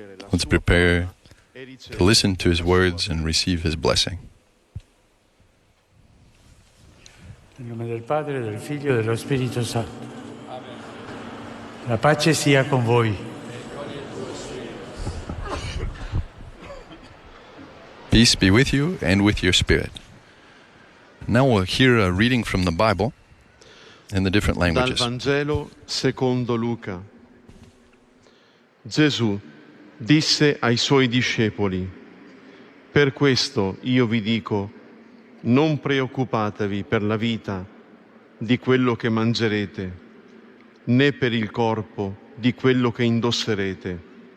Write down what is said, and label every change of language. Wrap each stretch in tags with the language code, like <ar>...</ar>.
<en>Let's prepare to listen to his words and receive his blessing.</en> <it>In nome del Padre, del Figlio e dello Spirito Santo. La pace sia con voi.</it> <en>Peace be with you and with your spirit. Now we'll hear a reading from the Bible in the different languages.</en> <it>Dal Vangelo secondo Luca. Gesù disse ai suoi discepoli: per questo io vi dico, non preoccupatevi per la vita di quello che mangerete, né per il corpo di quello che indosserete.</it>